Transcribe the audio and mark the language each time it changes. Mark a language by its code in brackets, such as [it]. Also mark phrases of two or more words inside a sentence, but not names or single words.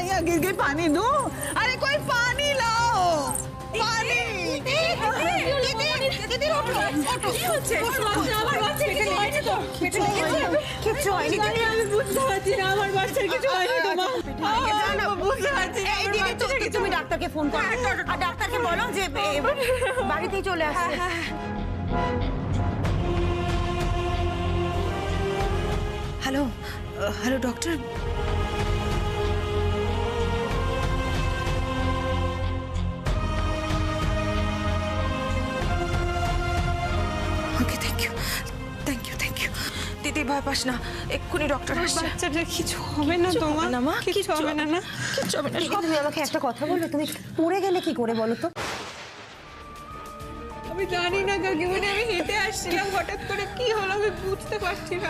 [hi] गिर पानी दो। अरे कोई पानी लाओ, पानी। [bn] তুমি ডাক্তারকে ফোন করো আর ডাক্তারকে বলো যে বাড়িতেই চলে আসবে। [en] Hello hello doctor, okay thank you thank you thank you. [bn] দিদি ভয় পাস না, এক্ষুনি ডক্টর আসছে। বাচ্চাটার কিছু হবে না তোমার? না মা, কিছু হবে না। কিচ্ছু হবে না। তুমি আমাকে একটা কথা বলো, তুমি পড়ে গেলে কি করে বলো তো? আমি জানি না কাকিমণি, আমি হেঁটে আসছিলাম, হঠাৎ করে কি হলো আমি বুঝতে পারছি না।